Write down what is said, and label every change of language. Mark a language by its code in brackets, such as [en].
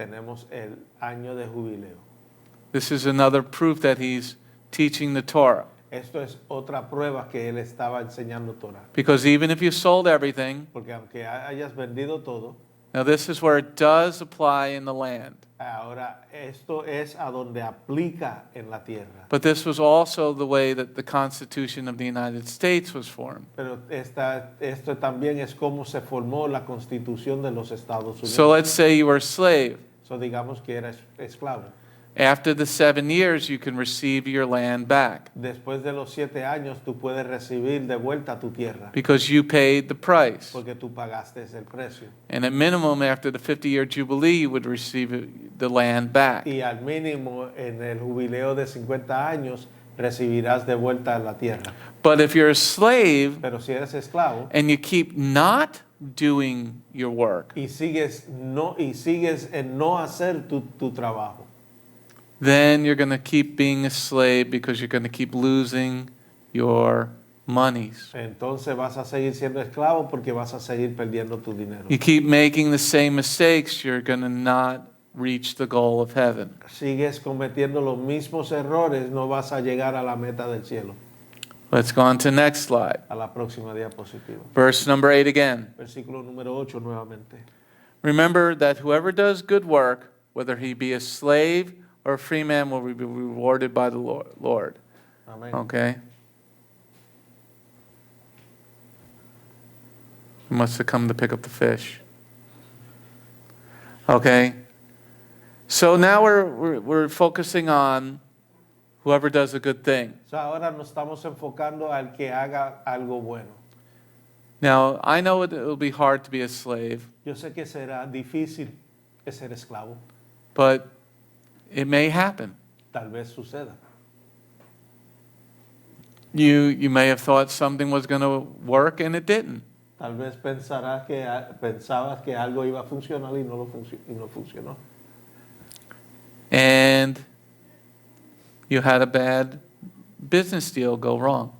[es] tenemos el año de jubileo. [en] This is another proof that he's teaching the Torah. [es] Esto es otra prueba que él estaba enseñando Torah. [en] Because even if you sold everything, [es] Porque aunque hayas vendido todo, [en] now this is where it does apply in the land. [es] ahora esto es a donde aplica en la tierra. [en] But this was also the way that the Constitution of the United States was formed. [es] Pero esto también es como se formó la Constitución de los Estados Unidos. [en] So let's say you were a slave. [es] So digamos que era esclavo. [en] After the 7 years, you can receive your land back [es] Después de los 7 años tú puedes recibir de vuelta tu tierra [en] because you paid the price. [es] porque tú pagaste el precio. [en] And at minimum, after the 50-year Jubilee, you would receive the land back. [es] Y al mínimo en el jubileo de 50 años recibirás de vuelta la tierra. [en] But if you're a slave [es] Pero si eres esclavo [en] and you keep not doing your work, [es] y sigues en no hacer tu trabajo, [en] then you're going to keep being a slave because you're going to keep losing your monies. [es] entonces vas a seguir siendo esclavo porque vas a seguir perdiendo tu dinero. [en] You keep making the same mistakes, you're going to not reach the goal of heaven. [es] Sigues cometiendo los mismos errores, no vas a llegar a la meta del cielo. [en] Let's go on to the next slide. [es] A la próxima diapositiva. [en] Verse number 8 again. [es] Versículo número 8 nuevamente. [en] Remember that whoever does good work, whether he be a slave or a free man, will be rewarded by the Lord. [es] Amén. [en] Okay? He must have come to pick up the fish. Okay? So now we're focusing on whoever does a good thing. [es] O sea, ahora nos estamos enfocando al que haga algo bueno. [en] Now, I know it will be hard to be a slave, [es] Yo sé que será difícil ser esclavo. [en] but it may happen. [es] Tal vez suceda. [en] You may have thought something was going to work and it didn't. [es] Tal vez pensabas que algo iba a funcionar y no funcionó. [en] And you had a bad business deal go wrong.